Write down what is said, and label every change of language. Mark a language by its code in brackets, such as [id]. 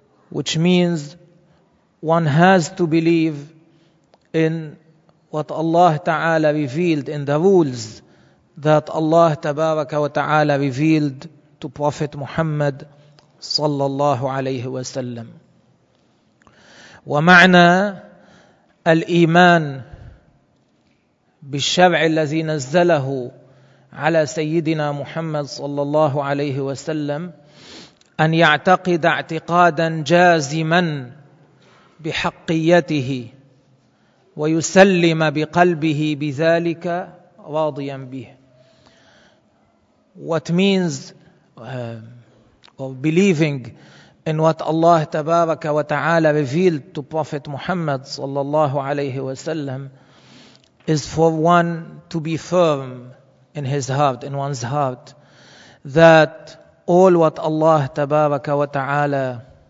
[en] which means one has to believe in what Allah تعالى revealed, in the rules that Allah تبارك وتعالى revealed to Prophet Muhammad صلى الله عليه وسلم. [ar] ومعنى الإيمان بالشرع الذي نزله على سيدنا محمد صلى الله عليه وسلم أن يعتقد اعتقادا جازما بحقيته ويسلم بقلبه بذلك راضيا به. [en] What means of believing in what Allah تبارك وتعالى revealed to Prophet Muhammad صلى الله عليه وسلم is for one to be firm in his heart, in one's heart, that all what Allah تبارك وتعالى